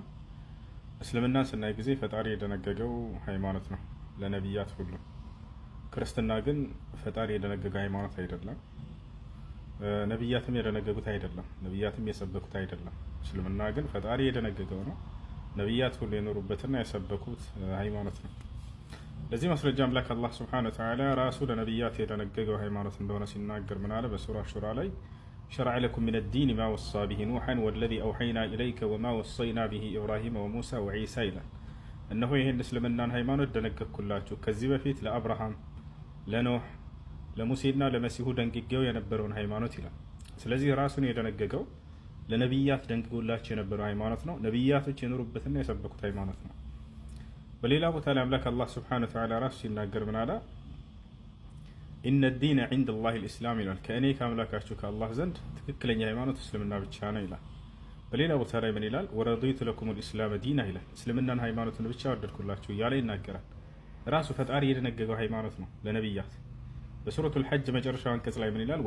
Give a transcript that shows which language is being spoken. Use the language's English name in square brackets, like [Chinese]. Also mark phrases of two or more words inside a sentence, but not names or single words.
[Amharic] እስልምናን ስናይ ጊዜ ፈጣሪ የደነገገው ሃይማኖት ነው ለነብያት ሁሉ። ክርስትና ግን ፈጣሪ የደነገገ ሃይማኖት አይደለም። ነብያትም የደነገጉት አይደለም። ነብያትም የሰበኩት አይደለም። እስልምና ግን ፈጣሪ የደነገገው ነው። ነብያት ሁሉ የኖሩበትና የሰበኩት ሃይማኖት ነው። ለዚህ ማስረጃ አምላክ አላህ [Arabic] سبحانه وتعالى [Amharic] ራሱ ለነብያት የደነገገው ሃይማኖት እንደሆነ ሲናገር ምን አለ? በሱራ ሹራ ላይ [Arabic] شرع لكم من الدين ما وصى به نوحا والذي أوحينا إليك وما وصينا به إبراهيم وموسى وعيسى [Amharic] ይላል። እነሆ ይሄን እስልምናን ሃይማኖት ደነገግኩላችሁ ከዚህ በፊት ለአብርሃም ለኖህ ለሙሴና ለመሲሁ ደንግጌው የነበረውን ሃይማኖት ይላል። ስለዚህ ራሱን የደነገገው ለነብያት ደንግጎላቸው የነበረው ሃይማኖት ነው። ነብያቶች የኖሩበትና የሰበኩት ሃይማኖት ነው። በሌላ ቦታ ላይ አምላክ አላህ [Arabic] سبحانه وتعالى [Amharic] ራሱ ሲናገር ምን አለ? [Arabic] إن الدين عند الله الإسلام [Amharic] ይላል። ከእኔ ከአምላካችሁ ከአላህ ዘንድ ትክክለኛ ሃይማኖት እስልምና ብቻ ነው ይላል። በሌላ ቦታ ላይ ምን ይላል? [Arabic] ورضيت لكم الإسلام دينا [Amharic] ይላል። እስልምናን ሃይማኖትን ብቻ ወደድኩላችሁ እያለ ይናገራል። ራሱ ፈጣሪ የደነገገው ሃይማኖት ነው ለነብያት። በሱረቱል ሐጅ መጨረሻው አንቀጽ ላይ ምን ይላል?